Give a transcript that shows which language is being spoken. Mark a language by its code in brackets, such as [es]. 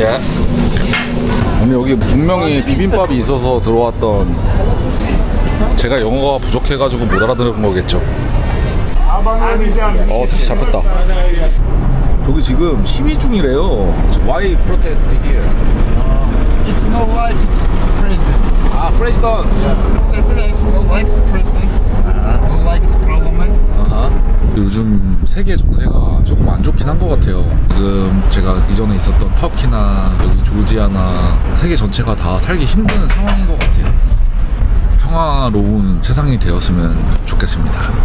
[ko] 예. 근데 여기 분명히 비빔밥이 있어서 들어왔던, 제가 영어가 부족해가지고 못 알아들은 거겠죠. 택시 잡혔다. 저기 지금 시위 중이래요. [en] Why protest here? It's not like it's president. 아, president. Serbia, it's not like the president. Not like it's parliament. [ko] 요즘 세계 정세가 조금 안 좋긴 한 것 같아요. 지금 제가 이전에 있었던 터키나 여기 조지아나 세계 전체가 다 살기 힘든 상황인 것 같아요. 평화로운 세상이 되었으면 좋겠습니다.